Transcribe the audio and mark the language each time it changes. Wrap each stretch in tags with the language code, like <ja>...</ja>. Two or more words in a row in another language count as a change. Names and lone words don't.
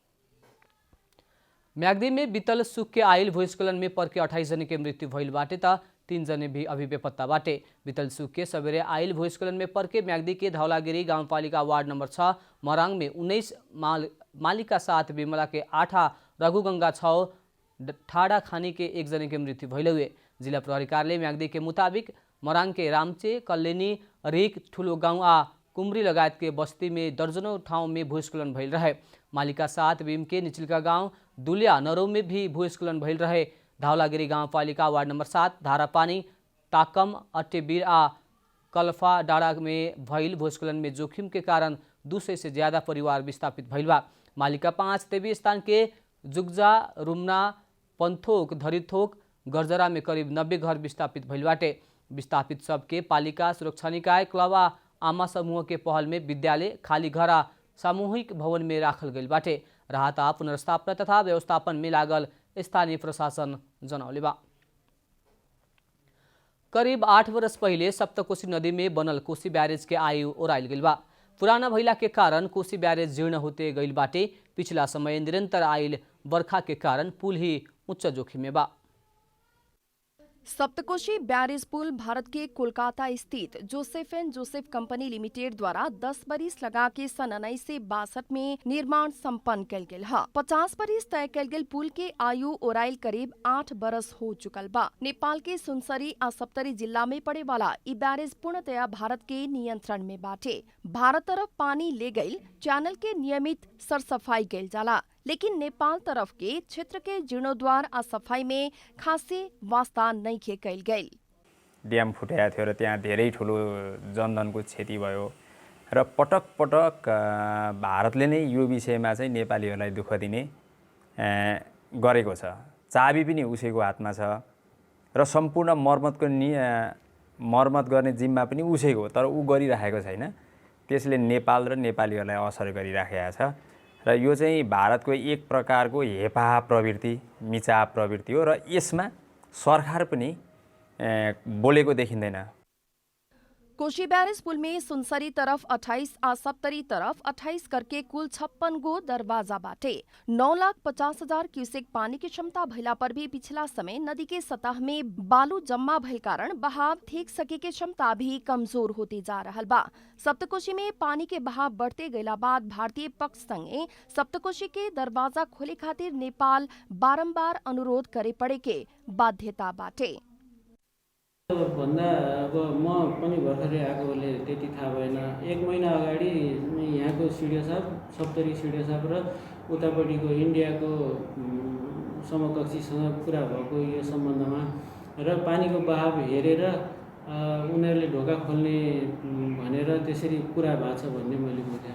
<bho>म्याग्दी में बीतल सुख के आयल भूस्खलन में पड़ के 28 जने के मृत्यु भइल बाटे त 3 जने भी अभी बेपत्ता बाटे। बीतल सुख के सवेरे आयल भूस्खलन में पड़ के म्याग्दी के धौलागिरी गाउँपालिका वार्ड नंबर 6 मराङ में 19, मालिका 7, बिमला के 8, रघुगंगा 6, ठाडा खानी के 1 जने के मृत्यु भइल हुए। जिला प्रहरी कार्यालय म्याग्दी के मुताबिक मराङ के रामचे, कल्लेनी, रेक, ठुलो गाउँ आ कुम्री लगायत के बस्ती में दर्जनों ठाउँ में भूस्खलन भइल रहे। मालिका 7 भीम के निचलका गाउँ दुलिया नरौ में भी भूस्खलन भइल रहे। धौलागिरी गाउँपालिका वार्ड नंबर 7 धारापानी, ताकम, अट्टेबीर आ कलफा डाँडा में भइल भूस्खलन में जोखिम के कारण 200 से ज्यादा परिवार विस्थापित भइल बा। मालिका 5 तेबी स्थान के जुगजा, रुमना, पन्थोक, धरिथोक, गरजरा में करीब 90 घर विस्थापित भइल बाटे। विस्थापित सबके पालिका सुरक्षा निकाय, क्लब आ आमा समूह के पहल में विद्यालय, खाली घर आ सामूहिक भवन में राखल गईल बाटे। राहत आ पुनर्स्थापना तथा व्यवस्थापन में लागल स्थानीय प्रशासन जनौले बा। करीब 8 वर्ष पहिले सप्तकोशी नदी में बनल कोशी ब्यारेज के आयु ओराइल गईल बा। पुराना भइला के कारण कोशी ब्यारेज जीर्ण होते गईल बाटे। पिछला समय निरंतर आयल बरखा के कारण पुल ही उच्च जोखिम में बा। सप्तकोशी बैरेज पुल भारत के कोलकाता स्थित जोसेफ एंड जोसेफ कंपनी लिमिटेड द्वारा 10 बरिस लगा के सन 1962 में निर्माण संपन्न कल गेल है। 50 बरिस तय कल गेल पुल के आयु ओराइल करीब 8 बरस हो चुकल बा। नेपाल के सुनसरी आ सप्तरी जिला में पड़े वाला ई बैरेज पूर्णतया भारत के नियंत्रण में बाटे। भारत तरफ पानी ले गईल चैनल के नियमित सरसफाई गईल जाला, लेकिन नेपाल तरफ के क्षेत्र के जीर्णोद्वार आ सफाई में खासे वास्ता नइखे कइल गइल।</bho> <ne>ड्याम फुटेको थियो र त्यहाँ धेरै ठुलो जनधनको क्षति भयो र पटक पटक भारतले नै यो विषयमा चाहिँ नेपालीहरूलाई दुःख दिने गरेको छ। चाबी पनि उसैको हातमा छ र सम्पूर्ण मर्मत गर्ने जिम्मा पनि उसैको, तर ऊ गरिराखेको छैन। त्यसले नेपाल र नेपालीहरूलाई असर गरिराखेको छ र यो चाहिँ भारतको एक प्रकारको हेपा प्रवृत्ति, मिचा प्रवृत्ति हो र यसमा सरकार पनि बोलेको देखिँदैन।</ne> <bho>कोशी बैरेज पुल में सुनसरी तरफ 28 आ सप्तरी तरफ 28 करके कुल 56 गो दरवाजा बाटे 9,50,000 क्यूसेक पानी की क्षमता भइला पर भी पिछला समय नदी के सतह में बालू जम्मा भइल कारण बहाव ठीक सके के क्षमता भी कमजोर होते जा रहल बा। सप्तकोशी में पानी के बहाव बढ़ते गईला बाद भारतीय पक्ष संगे सप्तकोशी के दरवाजा खोले खातिर नेपाल बारंबार अनुरोध करे पड़े के बाध्यता बाटे।</bho> <ne>भन्दा अब म पनि भर्खरै आएकोले त्यति थाहा भएन। 1 महिना अगाडि यहाँको सिडिओ साहब, सप्तरी सिडिओ साहब र उतापट्टिको इन्डियाको समकक्षीसँग कुरा भएको यो सम्बन्धमा र पानीको बहाव हेरेर उनीहरूले ढोका खोल्ने भनेर त्यसरी कुरा भएको छ भन्ने मैले बुझेँ।</ne>